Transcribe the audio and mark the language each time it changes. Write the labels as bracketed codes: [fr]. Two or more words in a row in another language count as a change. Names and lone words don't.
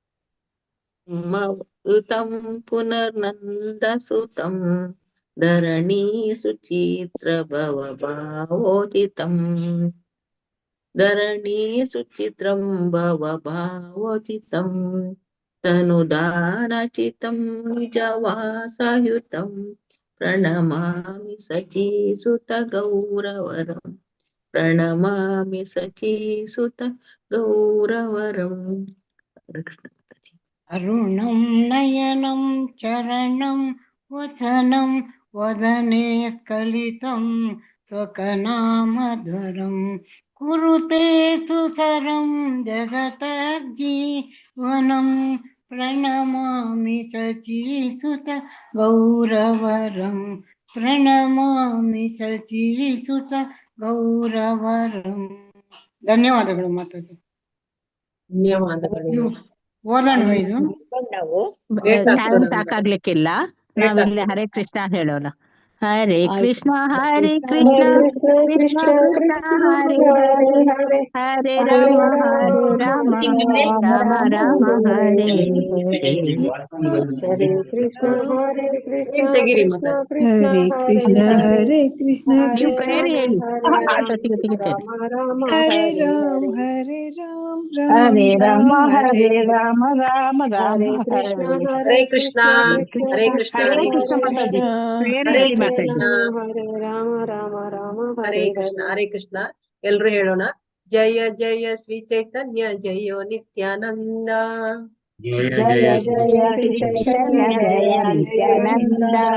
[sa] ಮೃತಂ ಪುನರ್ನಂದಸುತಂ ಧರಣಿ ಸುಚಿತ್ರ ಭವಭಾವೋಚಿತಂ ಧರಣಿ ಸುಚಿತ್ರಂ ಭವಭಾವೋಚಿತಂ ತನುದಾನಚಿತಂ ನಿಜವಾಸಯುತಂ ಪ್ರಣಮಾಮಿ ಶಚೀಸುತ ಗೌರವರಂ ಪ್ರಣಮಾಮಿ ಶಚೀಸುತ ಗೌರವರಂ. [kn] ಕೃಷ್ಣ ಮಾತಾಜಿ. [sa] ಅರುಣಂ ನಯನಂ ಚರಣಂ ವಸನಂ ವದನೆ ಸ್ಖಲಿತಂ ಸ್ವಕನಾಮಧುರಂ कुरुते सुसरं जगतज्जीवनं प्रणमामि शचीसुत गौरवरं ಪ್ರಣಮಾಮಿ ಶಚೀಸುತ ಗೌರವರಂ. [kn] ಧನ್ಯವಾದಗಳು ಮಾತಾಜಿ. ಧನ್ಯವಾದಗಳು. ಓದೋಣವಾ ಇದು? ನಾವು Great ಟೈಮ್ ಆಗ್ತದೆ. ಸಾಕಾಗ್ಲಿಕ್ಕಿಲ್ಲ. Great ನಾವಿಲ್ಲಿ ಆಗ್ತದೆ. ಹರೇ ಕೃಷ್ಣ ಹೇಳೋಣ. ಹರೇ ಕೃಷ್ಣ ಹರೇ ಹರೇ ಕೃಷ್ಣ ಕೃಷ್ಣ ಕೃಷ್ಣ ಕೃಷ್ಣ ಹರೇ ಹರೇ ಹರೇ ರಾಮ ಹರೇ ರಾಮ ರಾಮ ರಾಮ ಹರೇ ಹರೇ. ಹರೇ ಕೃಷ್ಣ ಹರೇ ಕೃಷ್ಣ ನೀವ್ ತೆಗೀರಿ ಕೃಷ್ಣ ಮಾತಾಡಿ. ಕೃಷ್ಣ ಹರೇ ಕೃಷ್ಣ ಹರೇ ಕೃಷ್ಣ ನೀವು ಕೃಷ್ಣ ಪ್ರೇಯರ್ ಹೇಳಿ, ಅಷ್ಟೊತ್ತಿಗೆ ತೆಗಿತೇನೆ. ಹರೇ ರಾಮ್ ಹರೇ ರಾಮ್ ಹರೇ ರಾಮ್ ರಾಮ ರಾಮ್ ಹರೇ ಹರೇ ರಾಮ ರಾಮ ರಾಮ ಹರೇ. ಹರೇ ಕೃಷ್ಣ ಹರೇ ಕೃಷ್ಣ ಹರೇ ಕೃಷ್ಣ ಮಾತಾಜಿ, ಪ್ರೇಯರ್ ಹರೇ ಹೇಳಿ ಮಾತಾಜಿ. ಕೃಷ್ಣ ಹರೇ ರಾಮ ರಾಮ ರಾಮ ಹರೇ ಕೃಷ್ಣ ಹರೇ ಕೃಷ್ಣ. ಎಲ್ರು ಹೇಳೋಣ. [sa] ಜಯ ಜಯ ಶ್ರೀ ಚೈತನ್ಯ ಜಯೋ ನಿತ್ಯಾನಂದ. ಜಯ ಜಯ ಶ್ರೀ ಚೈತನ್ಯ ಜಯ ನಿತ್ಯಾನಂದ.